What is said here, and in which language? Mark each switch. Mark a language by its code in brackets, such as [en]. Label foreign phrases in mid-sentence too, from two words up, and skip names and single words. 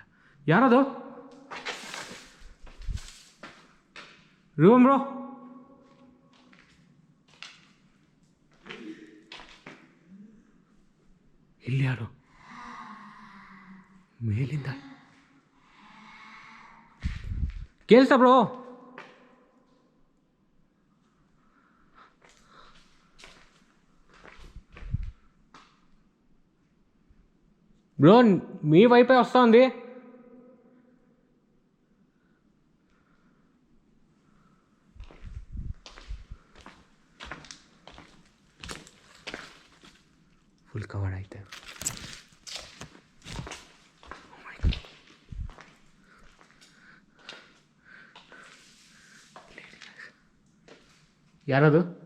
[kn] ಯಾರದು? [en] room bro, [kn] ಇಲ್ಲಿ ಯಾರು? ಮೇಲಿಂದ ಕೇಳ್ತಾ ಬ್ರೋ? [te] బ్రో మీ వైపే వస్తుంది. [en] full cover [te] అయితే ಯಾರದು?